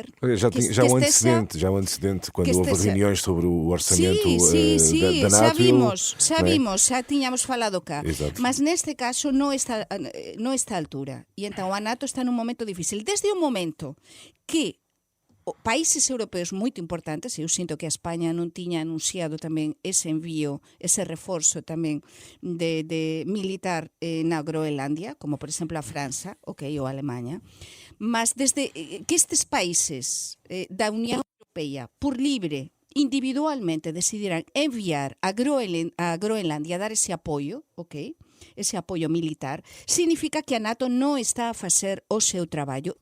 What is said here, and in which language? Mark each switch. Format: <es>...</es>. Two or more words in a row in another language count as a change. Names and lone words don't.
<pt>já um antecedente, quando houve reuniões sobre o orçamento da NATO. Já vimos, já tínhamos falado cá. Exato. Mas neste caso não está à altura. E então a NATO está num momento difícil. Desde o momento que países europeus muito importantes,</pt> <gl>eu sinto que a Espanha non tiña anunciado tamén ese envío, ese reforzo tamén de militar na Groenlândia, como por exemplo a França, ok, ou a Alemanha, mas desde que estes países da Unión Europea, por libre, individualmente decidiran enviar a Groenlândia a dar ese apoio, ok, ese apoio militar, significa que a NATO non está a facer o seu traballo.</gl>